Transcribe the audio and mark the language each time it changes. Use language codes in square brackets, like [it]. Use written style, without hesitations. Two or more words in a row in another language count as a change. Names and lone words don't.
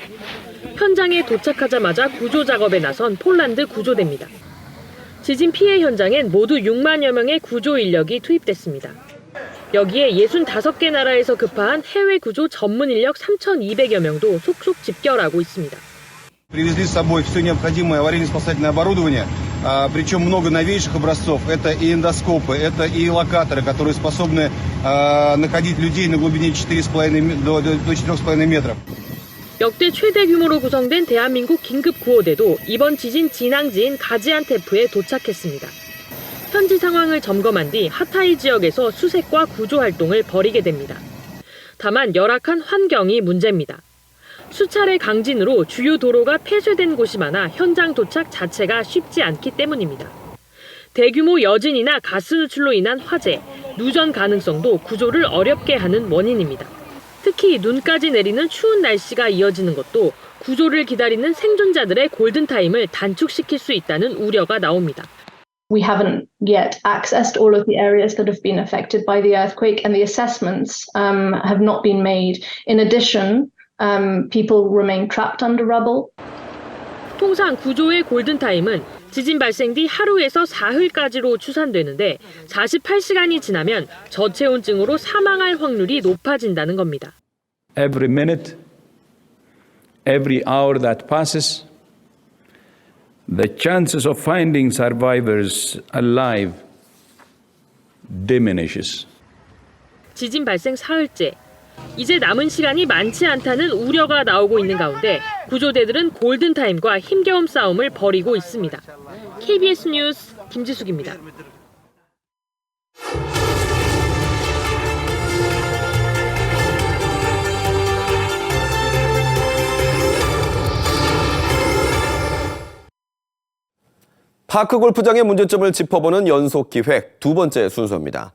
[ko] 현장에 도착하자마자 구조 작업에 나선 폴란드 구조대입니다. 지진 피해 현장엔 모두 6만여 명의 구조 인력이 투입됐습니다. 여기에 65개 나라에서 급파한 해외 구조 전문 인력 3,200여 명도 속속 집결하고 있습니다. [ru] Привезли с собой все необходимое аварийно-спасательное оборудование, причем много новейших образцов. Это и эндоскопы, это и локаторы, которые способны находить людей на глубине 4,5 до 4,5 метров. [ko] 역대 최대 규모로 구성된 대한민국 긴급구호대도 이번 지진 진앙지인 가지안테프에 도착했습니다. 현지 상황을 점검한 뒤 하타이 지역에서 수색과 구조 활동을 벌이게 됩니다. 다만 열악한 환경이 문제입니다. 수차례 강진으로 주요 도로가 폐쇄된 곳이 많아 현장 도착 자체가 쉽지 않기 때문입니다. 대규모 여진이나 가스 누출로 인한 화재, 누전 가능성도 구조를 어렵게 하는 원인입니다. 특히 눈까지 내리는 추운 날씨가 이어지는 것도 구조를 기다리는 생존자들의 골든타임을 단축시킬 수 있다는 우려가 나옵니다. [en] We haven't yet accessed all of the areas that have been affected by the earthquake, and the assessments have not been made. In addition, people remain trapped under rubble. [ko] 통상 구조의 골든타임은 지진 발생 뒤 하루에서 사흘까지로 추산되는데 48시간이 지나면 저체온증으로 사망할 확률이 높아진다는 겁니다. [en] Every minute, every hour that passes, the chances of finding survivors alive diminishes. [ko] 지진 발생 사흘째. 이제 남은 시간이 많지 않다는 우려가 나오고 있는 가운데 구조대들은 골든타임과 힘겨움 싸움을 벌이고 있습니다. KBS 뉴스 김지숙입니다. 파크 골프장의 문제점을 짚어보는 연속 기획 두 번째 순서입니다.